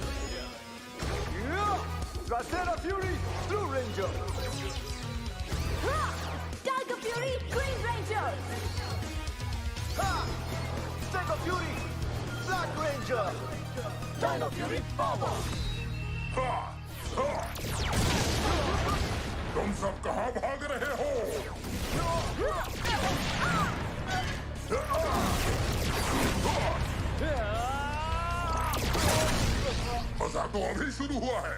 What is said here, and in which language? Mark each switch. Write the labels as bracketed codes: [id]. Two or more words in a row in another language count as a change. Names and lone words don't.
[en] Dracena Fury, Blue Ranger. Tiger Fury, Green Ranger. Stego Fury, Black Ranger. Dino Fury Power. [hi] तुम सब कहाँ भाग रहे हो? मजा तो अभी शुरू हुआ है।